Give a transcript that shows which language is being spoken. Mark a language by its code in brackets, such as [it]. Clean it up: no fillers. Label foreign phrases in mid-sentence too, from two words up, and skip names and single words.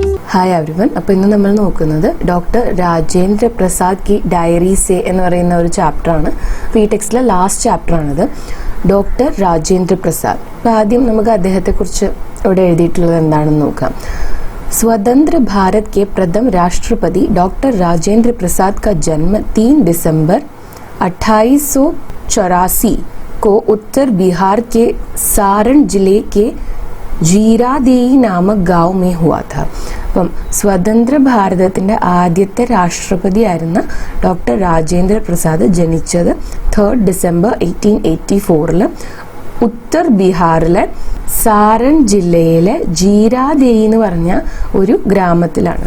[en] Hi everyone. [ml] അപ്പോൾ ഇന്ന് നമ്മൾ നോക്കുന്നത് ഡോക്ടർ രാജേന്ദ്ര പ്രസാദ് की डायरी से എന്ന് പറയുന്ന ഒരു ചാപ്റ്ററാണ്. ഈ ടെക്സ്റ്റിലെ ലാസ്റ്റ് ചാപ്റ്ററാണിത്. ഡോക്ടർ രാജേന്ദ്ര പ്രസാദ്. അപ്പോൾ ആദ്യം നമുക്ക് അദ്ദേഹത്തെക്കുറിച്ച് ഇവിടെ എഴുതിയിട്ടുള്ളത് എന്താണെന്ന് നോക്കാം. [hi] स्वतंत्र भारत के प्रथम राष्ट्रपति डॉक्टर राजेंद्र प्रसाद का जन्म 3 दिसंबर 1884 को उत्तर बिहार के सारण जिले के जीरादेई नामक गाँव में हुआ था. [ml] അപ്പം സ്വതന്ത്ര ഭാരതത്തിൻ്റെ ആദ്യത്തെ രാഷ്ട്രപതിയായിരുന്ന ഡോക്ടർ രാജേന്ദ്ര പ്രസാദ് ജനിച്ചത് 3 ഡിസംബർ 1884 ഉത്തർ ബീഹാറിലെ സാരൺ ജില്ലയിലെ ജീരാദേയി എന്ന് പറഞ്ഞ ഒരു ഗ്രാമത്തിലാണ്.